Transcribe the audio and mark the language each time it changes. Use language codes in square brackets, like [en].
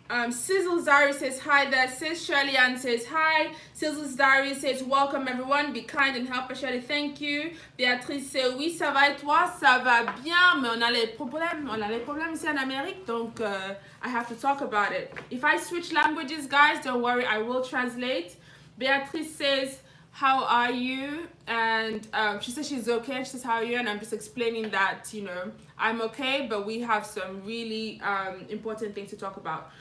[en] Sizzle Zari says hi there. Sis Shirley Ann says hi. Sizzle Zari says welcome everyone. Be kind and help us, Shirley. Thank you. Béatrice says [fr] oui, ça va et toi? Ça va bien, mais on a les problèmes. On a les problèmes ici en Amérique, donc [en] I have to talk about it. If I switch languages, guys, don't worry, I will translate. Béatrice says, how are you? And she says she's okay. She says, how are you? And I'm just explaining that, you know, I'm okay, but we have some really important things to talk about.